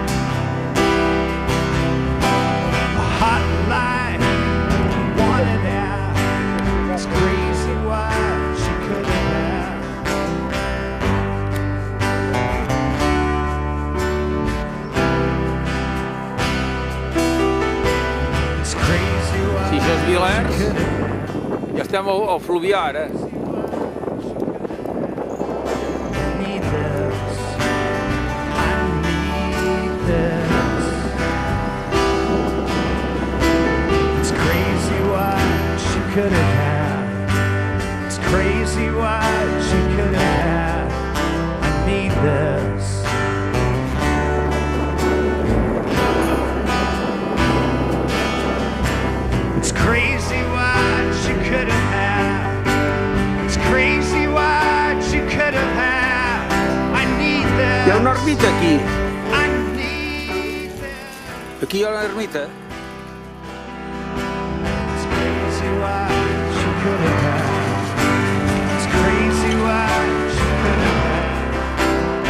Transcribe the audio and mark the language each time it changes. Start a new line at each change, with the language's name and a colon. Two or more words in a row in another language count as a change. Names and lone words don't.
English: A hot light, wanted out. It's crazy what she could have had. It's crazy what.
Catalan: Si això és Vilers, ja estem al Fluvià, ara.
English: Could have had. It's crazy what she could have had. I need this. It's crazy what she could have had. It's crazy what she could have had. I need this.
Catalan: Hi ha una ermita aquí.
English: I need this.
Catalan: Aquí hi ha una ermita.
English: What she could have had. It's crazy what she could have had.